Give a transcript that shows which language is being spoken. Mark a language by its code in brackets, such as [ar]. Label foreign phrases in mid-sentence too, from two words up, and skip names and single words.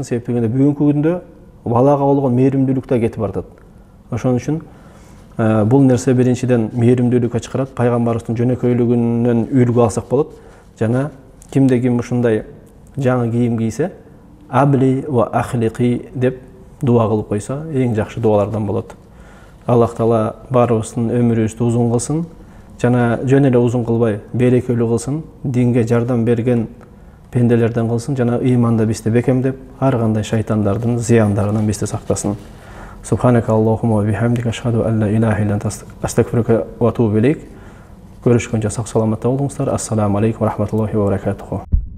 [ky] Себеби бүгүнкү күндө балага болгон мээримдүүлүк да кетип бартат. Ошон үчүн бул нерсе биринчиден мээримдүүлүккө чакырат. Пайгамбарыбыздын жөнөкөйлүгүнөн үлгү алсак болот. Жана кимде ким ушундай жаңы кийим кийсе, [ar] أبل وأخلق [ky] деп дуа кылып койсо, эң жакшы дуалардан болот. Аллах Таала баарыбыздын өмүрүбүздү узун кылсын, жана жөн эле узун кылбай, берекелүү кылсын, динге жардам берген пенделерден кылсын, жана ыйманда бизди бекемдеп, ар кандай шайтандардын зыяндарынан бизди сактасын. [ar] سبحانك اللهم وبحمدك أشهد أن لا إله إلا أنت أستغفرك وأتوب إليك. [ky] Көрүшкөнчө сак саламатта болуңуздар. [ar] السلام عليكم ورحمة الله وبركاته.